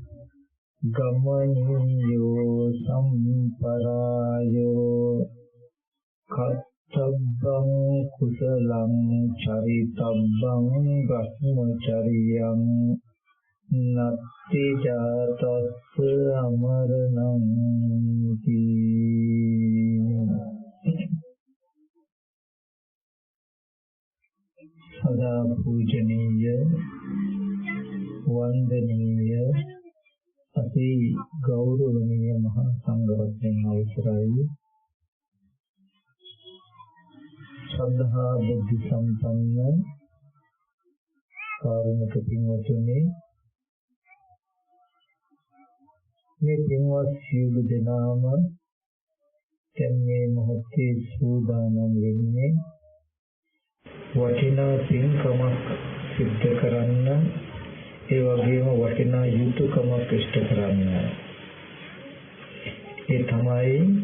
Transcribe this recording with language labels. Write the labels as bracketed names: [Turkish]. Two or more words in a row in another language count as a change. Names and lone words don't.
[Pali] ගමනියෝ සම්පරායෝ කත්තබ්බං කුසලං චරිතබ්බං බ්‍රහ්මචරියං නත්ති ජාතස්ස අමරණං [Sinhala] සදා පූජනීය වන්දනීය අති ගෞරවනීය මහා සංඝරත්නයන් අවසරයි ශ්‍රද්ධා බුද්ධ සම්පන්න කාරුණික පින්වතුනි මේ පින්වත් සියලු දෙනාම දැන් මේ මොහොතේ සූදානම් වෙන්නේ වටිනා පින්කමක් සිද්ධ කරන්න ඒ වගේම වටිනා යුතුයකමක් ඉෂ්ට කරන්න ඒ තමයි